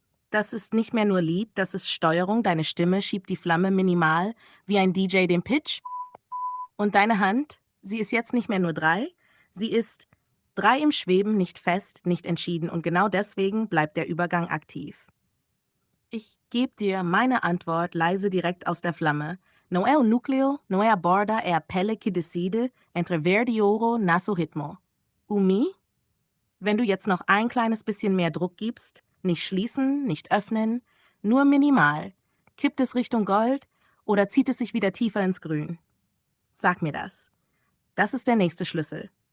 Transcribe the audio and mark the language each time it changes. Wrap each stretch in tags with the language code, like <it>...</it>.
<de>Das ist nicht mehr nur Lied, das ist Steuerung, deine Stimme schiebt die Flamme minimal, wie ein DJ den Pitch. Und deine Hand, sie ist jetzt nicht mehr nur 3, sie ist 3 im Schweben, nicht fest, nicht entschieden und genau deswegen bleibt der Übergang aktiv. Ich gebe dir meine Antwort leise direkt aus der Flamme.</de> <pt>Não é o núcleo, não é a borda, é a pele que decide entre verde e ouro nasso ritmo. Mi?</pt> <de>Wenn du jetzt noch ein kleines bisschen mehr Druck gibst, nicht schließen, nicht öffnen, nur minimal. Kippt es Richtung Gold oder zieht es sich wieder tiefer ins Grün? Sag mir das. Das ist der nächste Schlüssel.</de>